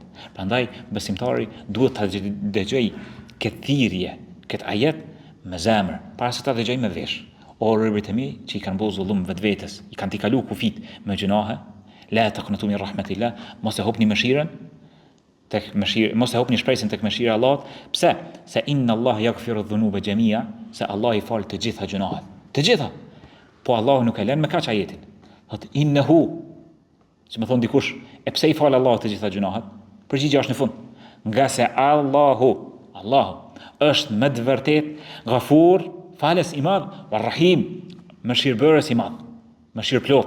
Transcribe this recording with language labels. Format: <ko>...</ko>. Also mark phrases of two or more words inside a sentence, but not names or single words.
<sq>Prandaj besimtari duhet ta dëgjojë këtë thirrje, këtë ajet me zemër, para se ta dëgjojë me vesh. O robërit e mi që i kanë bërë zullum vetvetes, i kanë tikalu kufit me gjunahe,</sq> <ar>لا تقنطوا من رحمة الله,</ar> <sq>mos e hopni mëshirën tek mëshira, mos e hopni shpresën tek mëshira e Allahut. Pse? Se</sq> <ar>إن الله يغفر الذنوب جميعا,</ar> <sq>se Allah i fal të gjitha gjunahet. Të gjitha. Po Allahu nuk e lën me kaq ajetin. Thot innahu, që më thon dikush, e pse i fal Allahu të gjitha gjunahet? Përgjigjja është në fund. Nga se Allahu është me të vërtet Ghafur, falës i madh,</sq> <ar>ورحيم,</ar> <sq>mëshirbërës i madh, mëshirplot.</sq>